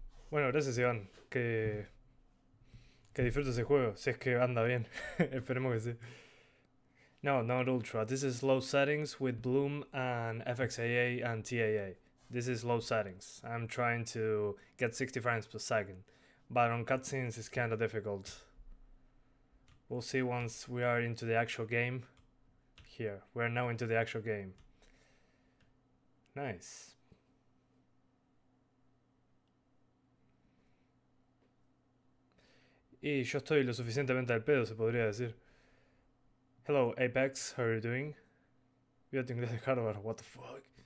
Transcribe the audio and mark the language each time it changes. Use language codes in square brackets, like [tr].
[es] Bueno, gracias Iván, que disfrutes ese juego, si es que anda bien, esperemos que sí. [en] No, not ultra, this is low settings with Bloom and FXAA and TAA. This is low settings, I'm trying to get 60 frames per second, but on cutscenes it's kinda difficult. We'll see once we are into the actual game. Here, we're now into the actual game. Nice. [es] Y yo estoy lo suficientemente al pedo, se podría decir. [en] Hello, Apex, how are you doing? [es] Fíjate inglés de Harvard, [en] what the fuck?